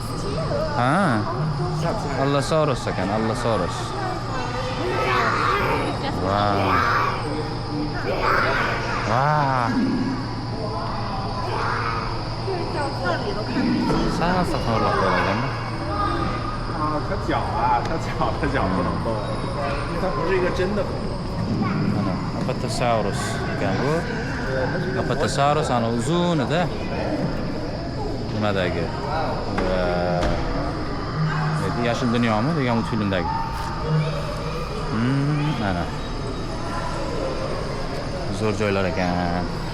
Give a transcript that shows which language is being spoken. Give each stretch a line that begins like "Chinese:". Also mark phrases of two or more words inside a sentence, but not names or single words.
Uzbek: Allosaurus ekan, Allosaurus. Wow. Sangat horror qo'yilgan.
Chinese: 它脚不能动，因为它不是一个真的恐龙。
Uzbek: Mana Apatosaurus ekan bu. Apatosaurus ana uzunida nimadagi Yashil dunyomi degan multfilmdagi. Mana. Zo'r joylar ekan.